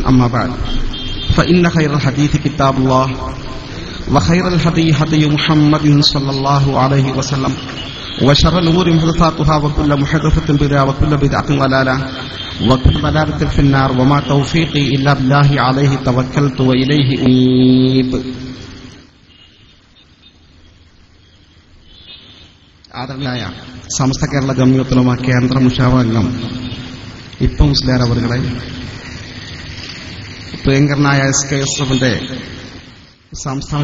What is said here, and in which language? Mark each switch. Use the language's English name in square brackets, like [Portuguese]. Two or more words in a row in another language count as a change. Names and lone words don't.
[Arabic] أما بعد فإن خير الحديث كتاب الله وخير الهدي هدي محمد صلى الله عليه وسلم وشر الأمور محدثاتها وكل محدثة بدعة وكل بدعة ضلالة وكل ضلالة في النار وما توفيقي إلا بالله عليه توكلت وإليه أنيب. [Malayalam] ആദരണീയനായ സമസ്ത കേരള ജംഇയ്യത്തുൽ ഉലമ കേന്ദ്ര മുശാവറ അംഗം ഇപ്പം മുസ്ലിയാർ അവരുടെ പ്രിയങ്കരനായ SKSFന്റെ സംസ്ഥാന